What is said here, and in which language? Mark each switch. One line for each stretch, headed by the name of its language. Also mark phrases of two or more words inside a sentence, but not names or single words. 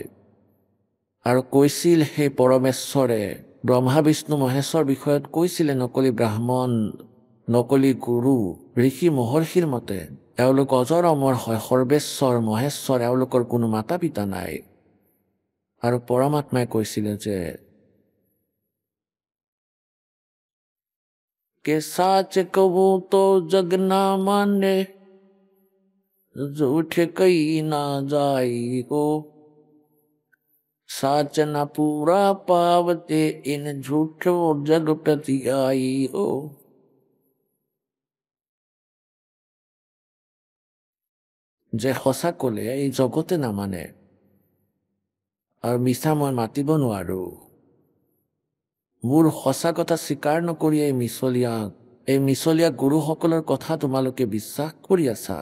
Assamese: আৰু কৈছিল সেই পৰমেশ্বৰে ব্ৰহ্মা বিষ্ণু মহেশ্বৰ বিষয়ত কৈছিলে নকলি ব্ৰাহ্মণ, নকলি গুৰু, ঋষি মহৰ্ষিৰ মতে এওঁলোক অজৰ অমৰ হয়, সৰ্বেশ্বৰ মহেশ্বৰ, এওঁলোকৰ কোনো মাতা পিতা নাই। আৰু পৰমাত্মাই কৈছিলে যে
Hindi: के साच कबो तो जग ना माने, झूठ कही ना जाई हो, साच न पूरा पावते इन झूठो जग प्रति आई हो।
Assamese: যে সঁচা কলে এই জগতে নামানে আৰু মিছা মই মাতিব নোৱাৰো। মোৰ সঁচা কথা স্বীকাৰ নকৰি এই মিছলীয়া গুৰুসকলৰ কথা তোমালোকে বিশ্বাস কৰি আছা।